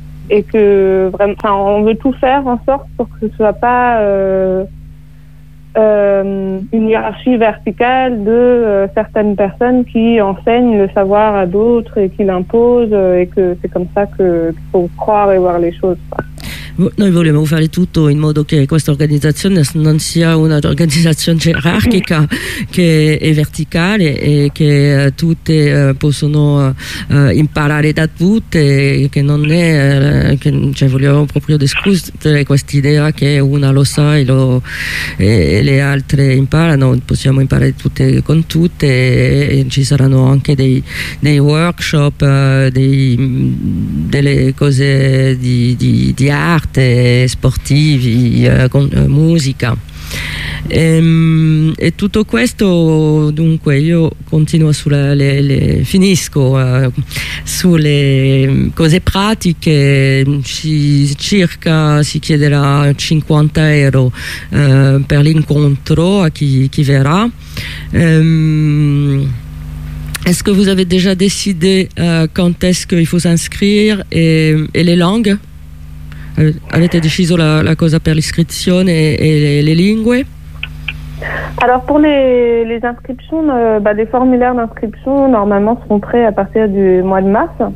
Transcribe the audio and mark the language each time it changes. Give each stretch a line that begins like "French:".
French: Et que vraiment, on veut tout faire en sorte pour que ce soit pas une hiérarchie verticale de certaines personnes qui enseignent le savoir à d'autres et qui l'imposent, et que c'est comme ça qu'il faut croire et voir les choses.
Italian: Noi vogliamo fare tutto in modo che questa organizzazione non sia un'organizzazione gerarchica, che è verticale e che tutte possono imparare da tutte, che non è che, cioè, vogliamo proprio discutere questa idea che una lo sa e le altre imparano, possiamo imparare tutte con tutte, e ci saranno anche dei workshop, delle cose di arte, sportivi, con musica. E tutto questo, dunque, io continuo finisco sulle cose pratiche. Si chiederà 50 euro per l'incontro a chi verrà.
French: Est-ce que vous avez déjà décidé quand est-ce qu'il faut s'inscrire et les langues?
Italian: Avete deciso la cosa per l'iscrizione e le lingue?
French: Alors pour les inscriptions, des formulaires d'inscription normalement seront prêts à partir du mois de mars.